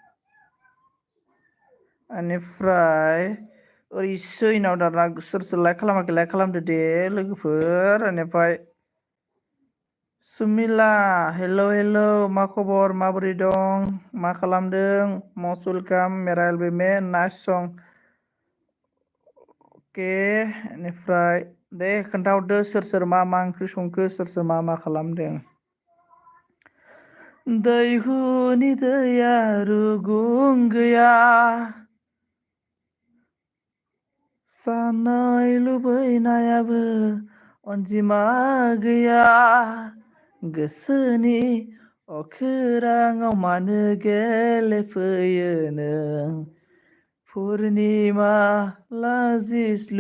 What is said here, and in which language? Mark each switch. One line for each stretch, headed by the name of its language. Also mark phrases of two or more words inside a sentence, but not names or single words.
Bodo: बेनिफ्राय ओरैसो इनाव दाना सोर सोर लाइक खालामाखै लाइक खालामदो दे लोगोफोर। बेनिफ्राय सुमिला हेलौ हेलौ मा खबर माबोरै दं मा खालामदों?
English: must welcome
Hindi: मेरा एल्बम में नाइस सं। अके।
Bodo: बेनिफ्राय दे खोन्थाहरदो सोर सोर मा मा ओंख्रि संखो सोर सोर मा मा खालामदों? दैहुनि दैया रुगुं गैया जानाय लुबैनायाबो अनजिमा गैया गोसोनि अखोराङाव मानो गेलेफैयो नों पुर्निमा लाजिस्लु।